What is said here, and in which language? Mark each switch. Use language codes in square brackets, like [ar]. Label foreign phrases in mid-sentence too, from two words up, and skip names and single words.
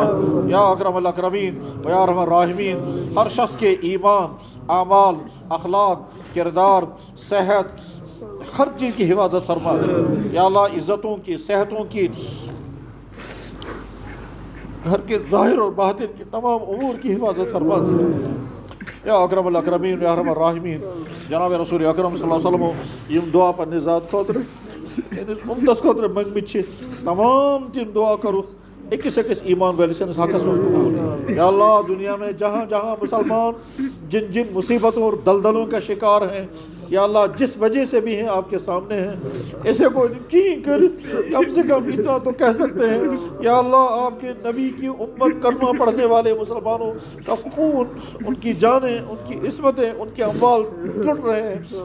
[ar] یا اکرم الاکرمین و یا ارحم الراحمین [ur] ہر شخص کے ایمان، اعمال، اخلاق، کردار، صحت، ہر چیز کی حفاظت فرما دے۔ [ar] یا اللہ [ur] عزتوں کی، صحتوں کی، گھر کے ظاہر اور باطن کے تمام امور کی حفاظت فرما دے۔ [ar] یا اکرم الاکرمین یا ارحم الراحمین [ks] جناب رسول اکرم صلی اللہ علیہ وسلم یم دعا پنہ ذات خاطر امتس خاطر منگمت تمام تم دعا کرو اکس ایمان ویل سنس حقس مز قبول۔ [ar] یا اللہ [ur] دنیا میں جہاں جہاں مسلمان جن جن مصیبتوں اور دلدلوں کا شکار ہیں [ar] یا اللہ [ur] جس وجہ سے بھی ہیں آپ کے سامنے ہیں، ایسے کو کر کم سے کم اتنا تو کہہ سکتے ہیں یا اللہ آپ کے نبی کی امت کلمہ پڑھنے والے مسلمانوں کا خون، ان کی جانیں، ان کی عصمتیں، ان کے اموال لٹ رہے ہیں۔